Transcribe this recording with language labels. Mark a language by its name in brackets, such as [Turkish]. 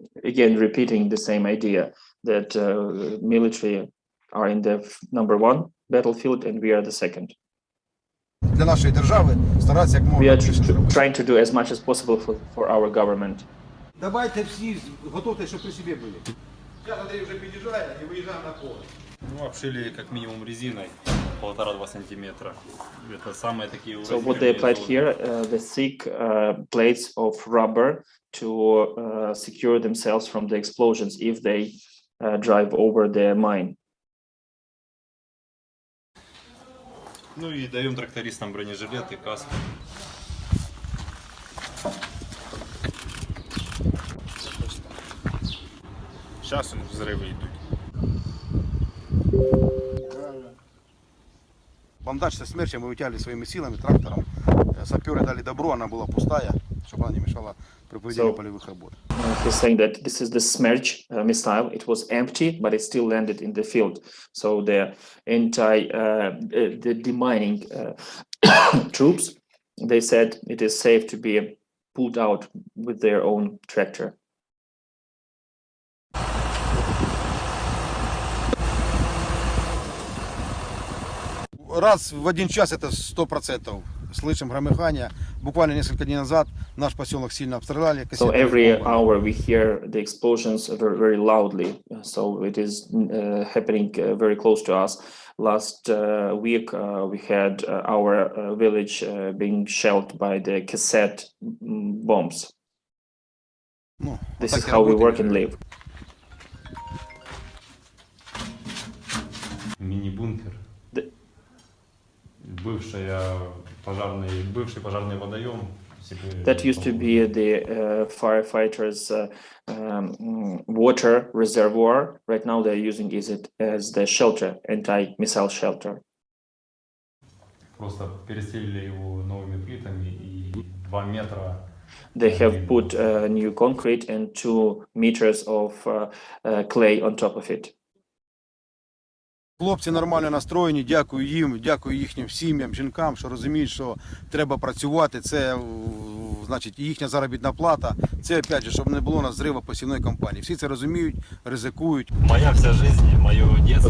[English] Again, repeating the same idea that military are in the number one battlefield and we are the second. [Ukrainian] Для нашої держави старатися як можна. [English] We are trying to do as much as possible for our government. [Ukrainian] Давайте всі готовте, щоб при себе були. Сейчас Андрей уже під'їжджає і виїжджаємо на поле. [Russian] Ну, обшили как минимум резиной 1,5-2 сантиметра. Это самые такие [English] So what they applied here, the thick plates of rubber to secure themselves from the explosions if they drive over the mine. [Russian] Ну и даем трактористам бронежилеты, каски. Сейчас взрывы идут. Бандаж со смерча мы вытягивали своими силами, трактором. Саперы дали добро, она была пустая, чтобы она не мешала при проведении полевых работ. [English] He's saying that this is the Smerch missile. It was empty, but it still landed in the field. So the the demining troops, they said it is safe to be pulled out with their own tractor. [Russian] Раз в один час это 100%. Слышим громыхание. Буквально несколько дней назад наш поселок сильно обстреляли. [English] So every hour we hear the explosions very, very loudly. So it is happening very close to us. Last week we had our village being shelled by the cassette bombs. This is how we work and live. [Russian] Мини-бункер. Бывший пожарный водоем. [English] That used to be the firefighters' water reservoir. Right now they're using it as the shelter, anti-missile shelter. [Russian] Просто перестелили его новыми плитами и 2 метра. [English] They have put new concrete and 2 meters of clay on top of it. [Ukrainian] Хлопці нормально настроєні, дякую їм, дякую їхнім сім'ям, жінкам, що розуміють, що треба працювати, це, значить, їхня заробітна плата, це, опять же, щоб не було у нас зриву посівної кампанії. Всі це розуміють, ризикують. [Russian] Моя вся жизнь, [Ukrainian] моє дитинство.